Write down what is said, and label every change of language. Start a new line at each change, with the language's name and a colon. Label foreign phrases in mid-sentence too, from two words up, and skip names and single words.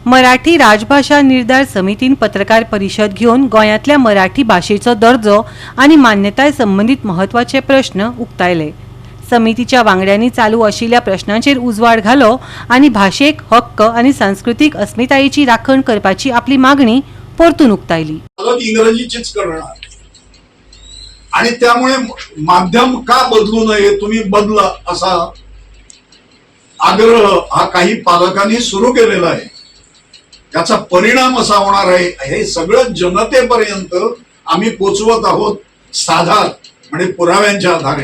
Konkani: मराठी राजभाषा निर्धार समितीन पत्रकार परिषद घेऊन गोंयांतल्या मराठी भाषेचो दर्जो आणि मान्यताय संबंधित महत्वाचे प्रश्न उक्तायले। समितीच्या वांगड्यांनी चालू आशिल्ल्या प्रश्नांचेर उजवाड घालो आणि भाषेक हक्क आणि सांस्कृतिक अस्मितायेची राखण करपाची आपली मागणी परतून उक्तायली।
Marathi: इंग्रजीचीच करणार आणि त्यामुळे माध्यम का बदलू नये, तुम्ही बदला असा आग्रह हा काही पालकांनी सुरू केलेला आहे। त्याचा परिणाम असा होणार आहे, हे सगळं जनतेपर्यंत आम्ही पोचवत आहोत साधा म्हणजे पुराव्यांच्या आधारे।